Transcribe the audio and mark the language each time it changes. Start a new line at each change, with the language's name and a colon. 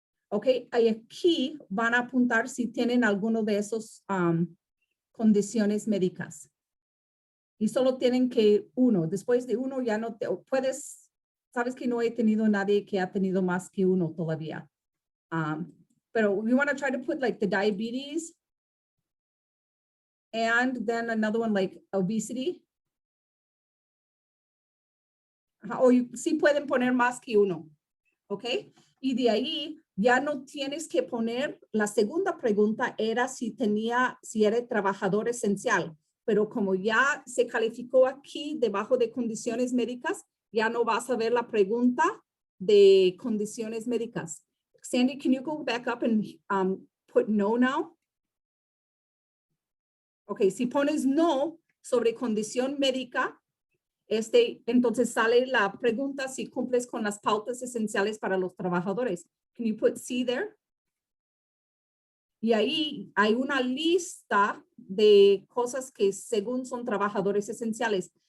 Spanish: Ok, y aquí van a apuntar si tienen alguno de esos condiciones médicas. Y solo tienen que uno. Después de uno ya no puedes, sabes que no he tenido nadie que ha tenido más que uno todavía.
English: Pero we want to try to put like the diabetes and then another one like obesity.
Spanish: O sí pueden poner más que uno. ¿Ok? Y de ahí ya no tienes que poner, la segunda pregunta era si era trabajador esencial, pero como ya se calificó aquí debajo de condiciones médicas, ya no vas a ver la pregunta de condiciones médicas.
English: Sandy, can you go back up and put no now?
Spanish: Ok, si pones no sobre condición médica, entonces sale la pregunta si cumples con las pautas esenciales para los trabajadores.
English: Can you put sí there?
Spanish: Y ahí hay una lista de cosas que según son trabajadores esenciales.